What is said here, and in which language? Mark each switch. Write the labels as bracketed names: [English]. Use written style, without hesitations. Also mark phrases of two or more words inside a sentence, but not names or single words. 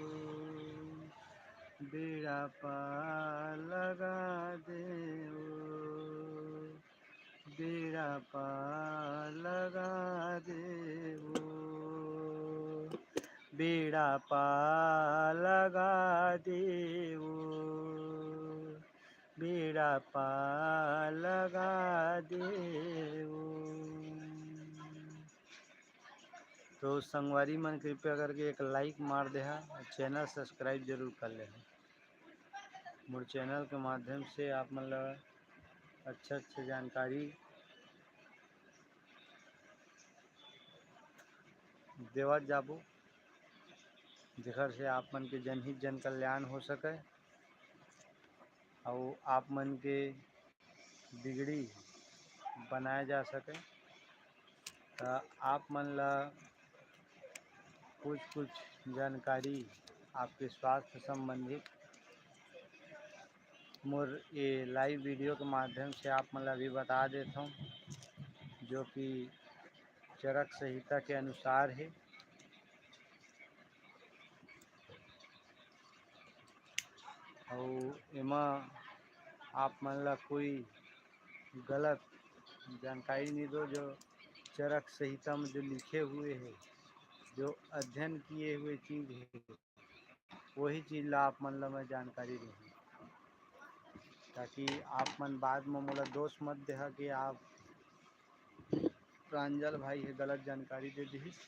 [Chhattisgarhi] बेड़ा पार लगा देवो, बेड़ा पार लगा देवो, बेड़ा पार लगा देवो, बेड़ा पार लगा देवो। तो संगवारी मन कृपया करके एक लाइक मार दे हा, [English] channel subscribe [Chhattisgarhi] जरूर कर ले। मोर चैनल के माध्यम से आप मतलब अच्छे जानकारी देवत जाबो, जेकर से आप मन के जनहित जन कल्याण हो सके और आप मन के बिगड़ी बनाए जा सके। तो आप मन ला कुछ जानकारी आपके स्वास्थ्य संबंधित मोर ये [English] live video [Chhattisgarhi] के माध्यम से आप मन ला भी बता देता हूँ, जो कि चरक संहिता के अनुसार है। और एमा आप मन ला कोई गलत जानकारी नहीं दो, जो चरक संहिता में जो लिखे हुए हैं, जो अध्ययन किए हुए चीज़ है, वही चीज़ ला आप मन ला मैं जानकारी दूँ, ताकि आप मन बाद में मोला दोष मत देहा कि आप प्रांजल भाई है गलत जानकारी दे दी।